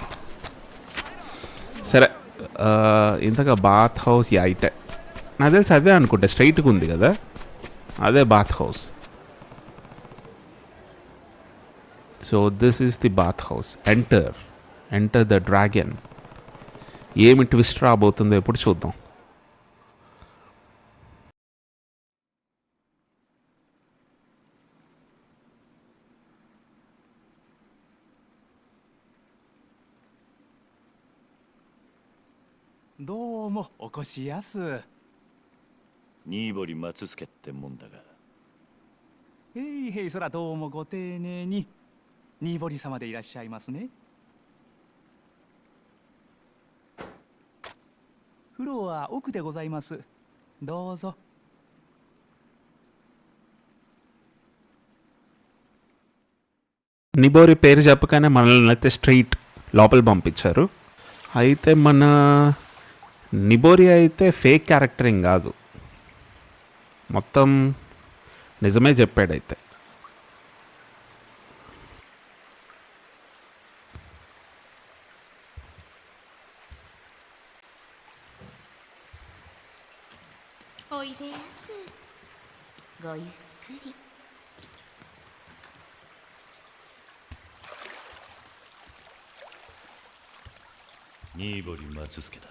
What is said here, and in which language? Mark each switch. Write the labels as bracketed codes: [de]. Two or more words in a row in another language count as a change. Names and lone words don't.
[te] సరే, ఇంతగా [en] bath house [te] ఇటే నాకు తెలిసి అదే అనుకుంటా. స్ట్రైట్గా ఉంది కదా, అదే [en] bath house. So this is the bath house. [te] ఎంటర్ ద డ్రాగన్. ఏమి ట్విస్ట్ రాబోతుందో ఎప్పుడు చూద్దాం. [ja] どうもお越しやす。新堀松助ってもんだが。へいへい、そらどうもご丁寧に。新堀様でいらっしゃいますね。風呂は奥でございます。どうぞ。 [te] నిబోరి పేరు చెప్పగానే మనల్ని అయితే స్ట్రైట్ లోపల పంపించారు. అయితే మన నిబోరి అయితే [en] fake charactering [te] కాదు, మొత్తం నిజమే చెప్పాడైతే. [ja] おいでやす。ごゆっくり。新堀松助だ。